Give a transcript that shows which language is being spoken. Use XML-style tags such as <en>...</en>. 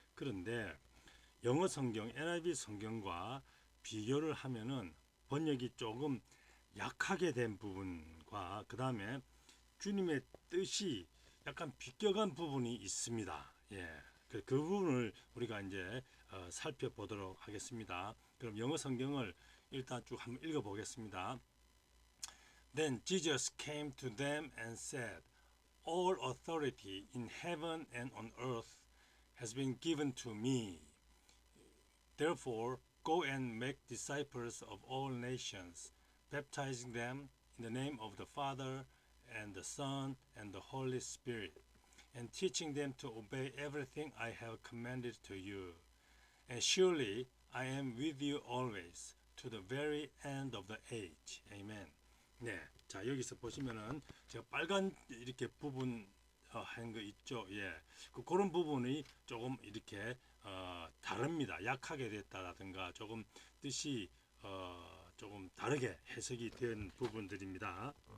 <ko>그런데 영어 성경 NIV 성경과 비교를 하면은 번역이 조금 약하게 된 부분과 그 다음에 주님의 뜻이 약간 비껴간 부분이 있습니다. 예, 그 부분을 우리가 이제 살펴보도록 하겠습니다. 그럼 영어 성경을 일단 쭉 한번 읽어보겠습니다.</ko> <en>Then Jesus came to them and said, All authority in heaven and on earth has been given to me. Therefore, go and make disciples of all nations, baptizing them in the name of the Father and the Son and the Holy Spirit, and teaching them to obey everything I have commanded to you. And surely I am with you always, to the very end of the age. Amen.</en> <ko>네, 자 여기서 보시면은 제가 빨간 이렇게 부분 한 거 있죠. 예, 그런 부분이 조금 이렇게 다릅니다. 약하게 됐다라든가 조금 뜻이 조금 다르게 해석이 된 부분들입니다.</ko>